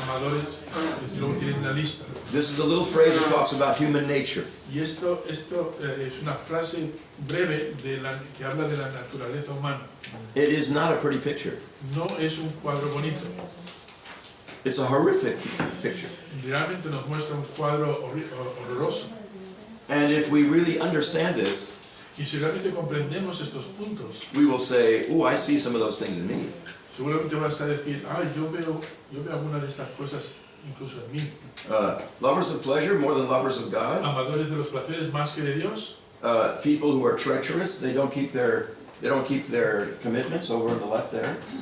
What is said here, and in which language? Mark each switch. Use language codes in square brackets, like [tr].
[es] amadores, y luego tienen una lista. [en] This is a little phrase that talks about human nature. [es] Y esto es una frase breve que habla de la naturaleza humana. [en] It is not a pretty picture. [es] No es un cuadro bonito. [en] It's a horrific picture. [es] Realmente nos muestra un cuadro horroroso. [en] And if we really understand this, [es] Y si realmente comprendemos estos puntos, [en] we will say, oh, I see some of those things in me. [es] seguramente vas a decir, yo veo alguna de estas cosas incluso en mí. [en] Lovers of pleasure more than lovers of God. [es] Amadores de los placeres más que de Dios. [en] People who are treacherous, they don't keep their commitments over on the left there.